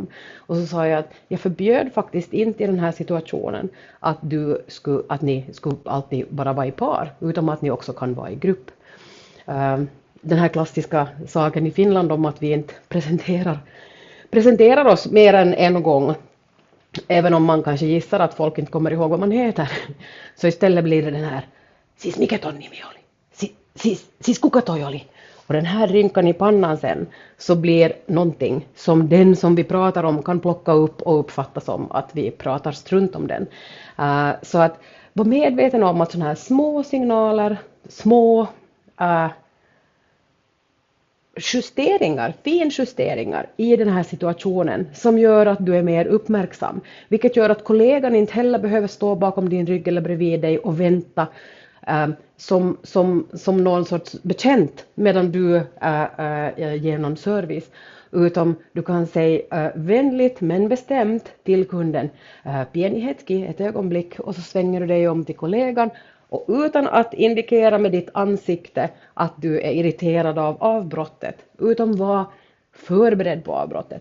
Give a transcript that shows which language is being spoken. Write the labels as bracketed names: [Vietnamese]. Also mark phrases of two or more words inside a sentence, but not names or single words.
[Swedish] Och så sa jag att jag förbjöd faktiskt inte i den här situationen att ni skulle alltid bara vara i par, utan att ni också kan vara i grupp. Den här klassiska saken i Finland om att vi inte presenterar oss mer än en gång. Även om man kanske gissar att folk inte kommer ihåg vad man heter. Så istället blir det den här [Finnish] Siis mikä ton nimi oli? Siis kuka toi oli? [Swedish] Och den här rynkan i pannan sen så blir någonting som den som vi pratar om kan plocka upp och uppfatta som att vi pratar strunt om den. Så att vara medveten om att sådana här små signaler, små finjusteringar i den här situationen som gör att du är mer uppmärksam. Vilket gör att kollegan inte heller behöver stå bakom din rygg eller bredvid dig och vänta som någon sorts bekänt medan du ger någon service. Utan du kan säga vänligt men bestämt till kunden. [Finnish] Pieni hetki, [Swedish] ett ögonblick, och så svänger du dig om till kollegan. Och utan att indikera med ditt ansikte att du är irriterad av avbrottet, utan var förberedd på avbrottet.